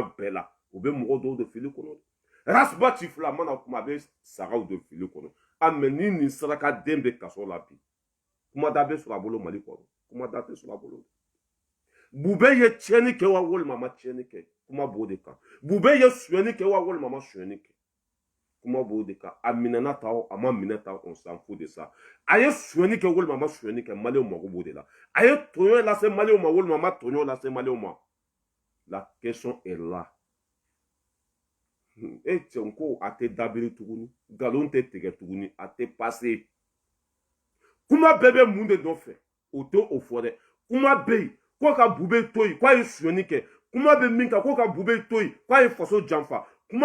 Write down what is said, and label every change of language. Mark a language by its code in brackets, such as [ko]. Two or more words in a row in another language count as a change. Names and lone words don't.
[bm] bɛɛ la u bɛ mɔgɔ dɔw de fili kɔnɔ rasba ci fila mana kuma a bɛ sagaw de fili kɔnɔ a mɛ ni nin saraka den bɛ kaso la bi kumada bɛ sɔrɔ a bolo mali kɔnɔ kumada tɛ sɔrɔ a bolo bube ye tiɲɛni kɛ wa walima a ma tiɲɛni kɛ kuma b'o de kan bube ye sonyɛni kɛ wa walima a ma sonyɛni kɛ kuma b'o de kan a minɛna ta o a ma minɛ ta [fr] on s'en fout de ça [bm] a ye sonyɛni kɛ walima a ma sonyɛni kɛ maliyɛnw mago b'o de la a ye tɔɲɔ lase maliyɛnw ma walima a ma tɔɲɔ lase maliyɛnw ma [fr] la question est là [bm] e cɛn ko a tɛ dabiri tuguni nkalon tɛ tigɛ tuguni a tɛ pase kuma bɛɛ bɛ mun de nɔfɛ o tɛ o fɔ dɛ kuma bɛ yen ko ka bube to yen k'a ye sonyɛni kɛ kuma bɛ min kan ko ka bube to yen k'a ye faso janfa kuma